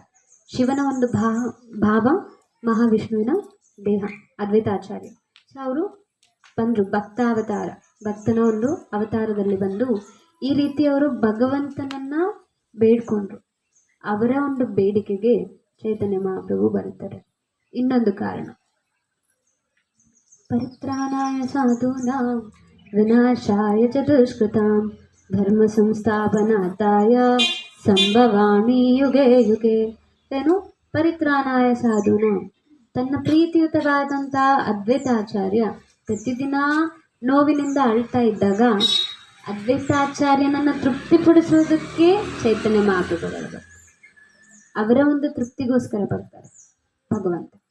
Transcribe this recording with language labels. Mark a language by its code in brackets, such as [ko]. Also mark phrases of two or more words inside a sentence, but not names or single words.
[kn] ಶಿವನ ಒಂದು ಭಾವ, ಮಹಾವಿಷ್ಣುವಿನ ದೇಹ ಅದ್ವೈತಾಚಾರ್ಯ. ಸೊ ಅವರು ಬಂದರು ಭಕ್ತಾವತಾರ, ಭಕ್ತನ ಒಂದು ಅವತಾರದಲ್ಲಿ ಬಂದು ಈ ರೀತಿ ಅವರು ಭಗವಂತನನ್ನು ಬೇಡ್ಕೊಂಡ್ರು. ಅವರ ಒಂದು ಬೇಡಿಕೆಗೆ ಚೈತನ್ಯ ಮಹಾಪ್ರಭು ಬರುತ್ತಾರೆ. ಇನ್ನೊಂದು ಕಾರಣ, [sa] ಪರಿತ್ರಾಣಾಯ ಸಾಧೂನಾಂ ವಿನಾಶಾಯ ಚ ದುಷ್ಕೃತಾಂ ಧರ್ಮ ಸಂಸ್ಥಾಪನಾರ್ಥಾಯ ಸಂಭವಾಮಿ ಯುಗೆ ಯುಗೆ. ಏನು? ಪರಿತ್ರಾಣಾಯ ಸಾಧೂನಾಂ, [kn] ತನ್ನ ಪ್ರೀತಿಯುತವಾದಂಥ ಅದ್ವೈತಾಚಾರ್ಯ ಪ್ರತಿದಿನ ನೋವಿನಿಂದ ಅಳ್ತಾ ಇದ್ದಾಗ ಅದ್ವೈತಾಚಾರ್ಯನನ್ನು ತೃಪ್ತಿಪಡಿಸೋದಕ್ಕೆ ಚೈತನ್ಯ ಮಹಾಪ್ರಭುಗಳು ಅವರ ಒಂದು ತೃಪ್ತಿಗೋಸ್ಕರ ಬರ್ತಾರೆ ಭಗವಂತ.